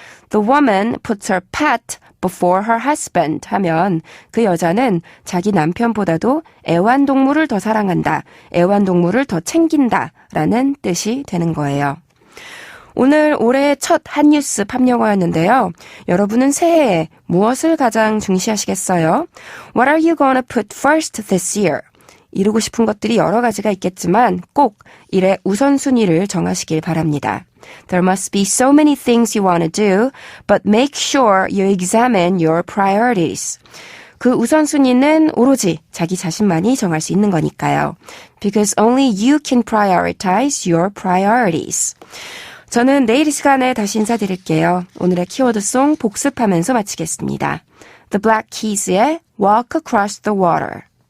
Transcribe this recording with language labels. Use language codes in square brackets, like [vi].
[en] The woman puts her pet before her husband [ko] 하면 그 여자는 자기 남편보다도 애완동물을 더 사랑한다, 애완동물을 더 챙긴다 라는 뜻이 되는 거예요. 오늘 올해의 첫 핫뉴스 팝영어였는데요. 여러분은 새해에 무엇을 가장 중시하시겠어요? [en] What are you gonna put first this year? [ko] 이루고 싶은 것들이 여러 가지가 있겠지만 꼭 일의 우선순위를 정하시길 바랍니다. [en] There must be so many things you want to do, but make sure you examine your priorities. [ko] 그 우선순위는 오로지 자기 자신만이 정할 수 있는 거니까요. [en] Because only you can prioritize your priorities. [ko] 저는 내일 이 시간에 다시 인사드릴게요. 오늘의 키워드송 복습하면서 마치겠습니다. The Black Keys의 Walk Across the Water.